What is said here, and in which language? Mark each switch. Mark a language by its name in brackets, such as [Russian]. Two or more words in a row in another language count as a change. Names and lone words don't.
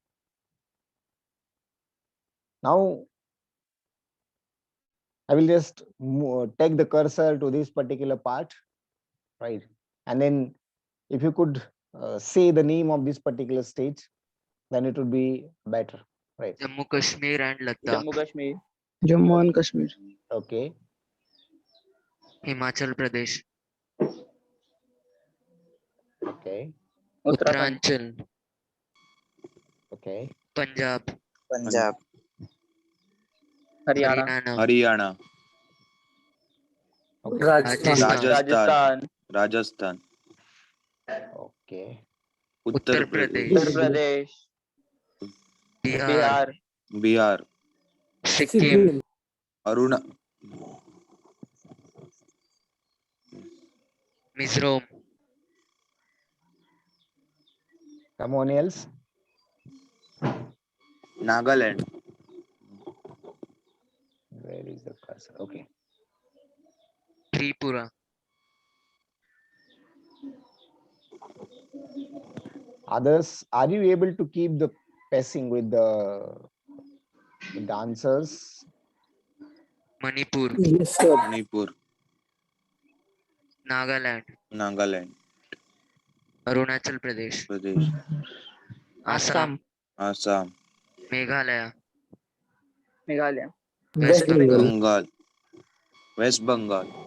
[English] Now I will just take the cursor to this particular part, right? And then if you could say the name of this particular state, then it would be better, right? Jammu Kashmir and Ladakh, Jammu Kashmir. Jammu and Kashmir. Okay. Himachal Pradesh, Okay. Uttarakhand. Uttaranchal, Okay. Punjab, Punjab. Haryana. Haryana, Haryana, Okay. Rajasthan, Rajasthan, Rajasthan. Rajasthan, Okay. Uttar Uttar Pradesh, Uttar Pradesh. Bihar, Bihar. Bihar, Sikkim, Aruna, Mizoram, Someone else? Nagaland, Where is the cursor? Okay. Tripura, Others, are you able to keep the pacing with the answers? Manipur, Yes, sir. Manipur, Nagaland, Nagaland, Arunachal Pradesh, Pradesh, Assam, Assam, Meghalaya, Meghalaya. West Bengal, Bengal, West Bengal,